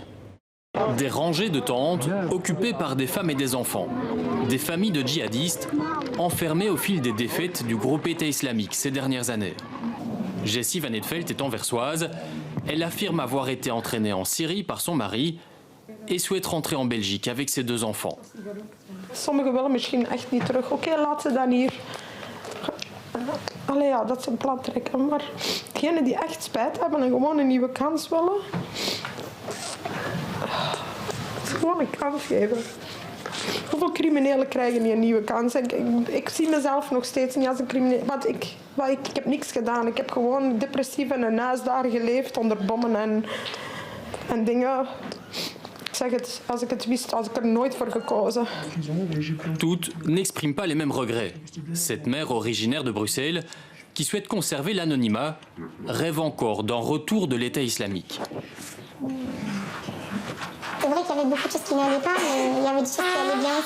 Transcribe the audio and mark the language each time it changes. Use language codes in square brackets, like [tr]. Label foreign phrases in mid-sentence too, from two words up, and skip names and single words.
[fr] Des rangées de tentes occupées par des femmes et des enfants. Des familles de djihadistes enfermées au fil des défaites du groupe État islamique ces dernières années. Jessie Van Edveld est anversoise. Elle affirme avoir été entraînée en Syrie par son mari et souhaite rentrer en Belgique avec ses 2 enfants. [nl] Sommigen willen misschien echt niet terug. Oké, laat ze dan hier. Allee ja, dat ze een plat trekken. Maar degenen die echt spijt hebben en gewoon een nieuwe kans willen, gewoon een kans geven. Hoeveel criminelen krijgen niet een nieuwe kans? Ik zie mezelf nog steeds niet als een crimineel. Want ik heb niks gedaan. Ik heb gewoon depressief in een huis daar geleefd onder bommen en dingen. Zeg het, als ik het wist, had ik er nooit voor gekozen. [fr] Toutes n'expriment pas les mêmes regrets. Cette mère originaire de Bruxelles, qui souhaite conserver l'anonymat, rêve encore d'un retour de l'État islamique. C'est vrai qu'il y avait beaucoup de choses qui n'allaient pas, mais il y avait des choses qui allaient bien aussi.